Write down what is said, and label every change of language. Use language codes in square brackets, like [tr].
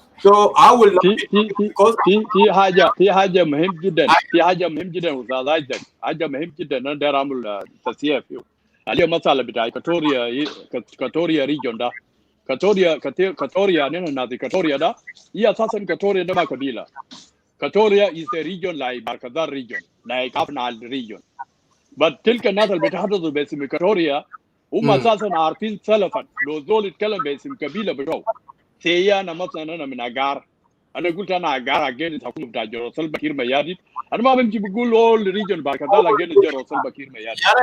[en] So I will not be talking because [ar] في حاجه مهم جدا، في حاجه مهم جدا استاذ ايزك، حاجه مهم جدا انا داير اعمل تسيير فيه. اليوم مساله بتاع كاتوريا ريجون ده، كاتوريا نحن ناس كاتوريا ده هي اساسا كاتوريا ده ما قبيله. [en] كاتوريا is the region like Barkadar region, like Afnal region. [ar] But تلك الناس اللي بيتحدثوا باسم كاتوريا هم اساسا عارفين سلفا لو زول يتكلم باسم قبيله بتوعه. سي انا مثلا انا من اجار، انا قلت انا اجار اجين الحكومه بتاع جنرال بكير ميادي، انا ما بمشي بقول اول ريجن Barkadar اجين جنرال بكير ميادي.